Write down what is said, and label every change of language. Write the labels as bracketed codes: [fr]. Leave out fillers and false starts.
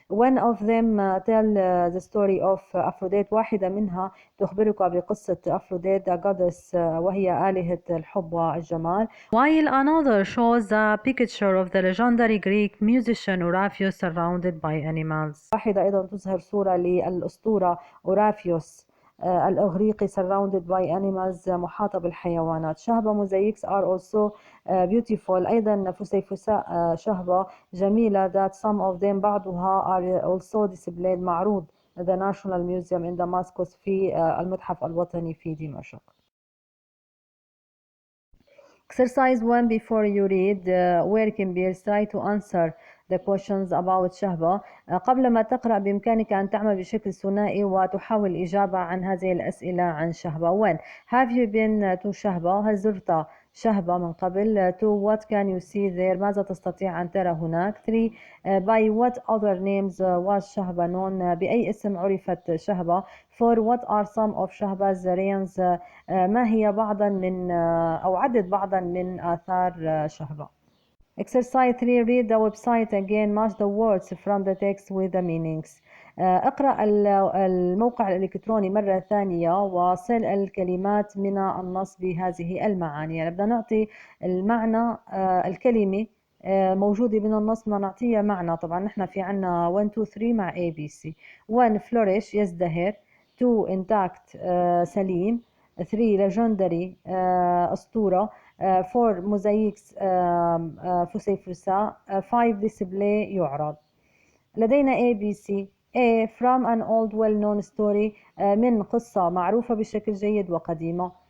[en] One of them tell the story of Aphrodite، [ar] واحدة منها تخبرك بقصة أفروديت [en] the goddess، [ar] وهي آلهة الحب والجمال. [en] While another shows a picture of the legendary Greek musician Orpheus surrounded by animals. [ar] واحدة أيضا تظهر صورة للأسطورة أورافيوس الإغريقي [en] surrounded by animals، [ar] محاطة بالحيوانات. [en] شهبة mosaics are also beautiful، [ar] أيضا فسيفساء شهبة جميلة [en] that some of them [ar] بعضها [en] are also displayed، [ar] معروض [en] the National Museum in Damascus، [ar] في المتحف الوطني في دمشق. [en] Exercise 1 before you read work in pairs try to answer the questions about شهبة. [ar] قبل ما تقرأ بإمكانك أن تعمل بشكل ثنائي وتحاول الإجابة عن هذه الأسئلة عن شهبة. 1. [en] Have you been to شهبة؟ [ar] هل زرت شهبة من قبل؟ 2. [en] What can you see there؟ [ar] ماذا تستطيع أن ترى هناك؟ [en] 3. By what other names was شهبة known؟ [ar] بأي اسم عرفت شهبة؟ [en] 4. What are some of شهب's ruins؟ [ar] ما هي بعضا من أو عدد بعضا من آثار شهبة. [en] Exercise 3 read the website again match the words from the text with the meanings. [ar] اقرأ الموقع الإلكتروني مرة ثانية وصل الكلمات من النص بهذه المعاني. يعني بدنا نعطي المعنى الكلمة موجودة من النص، بدنا نعطيها معنى. طبعا نحن في عنا 1 2 3 مع ABC. 1 flourish يزدهر، 2 intact سليم، 3 legendary أسطورة، 4 mosaics فسيفساء، 5 display يعرض. لدينا ABC. [en] A from an old well-known story، [ar] من قصة معروفة بشكل جيد وقديمة.